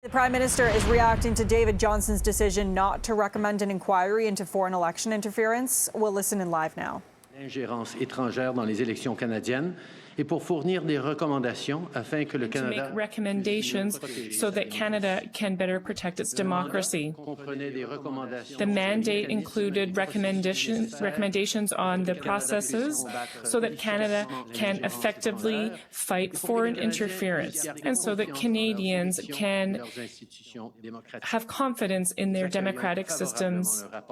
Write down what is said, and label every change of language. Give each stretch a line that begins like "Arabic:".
English: The Prime Minister is reacting to David Johnston's decision not to recommend an inquiry into foreign election interference. We'll listen in live now.
French: Ingérence étrangère dans les élections canadiennes et pour fournir des recommandations afin que le Canada
English: to make recommendations so that Canada can better protect its democracy. The mandate included recommendations on the processes so that Canada can effectively fight foreign interference and so that Canadians can have confidence in their democratic systems.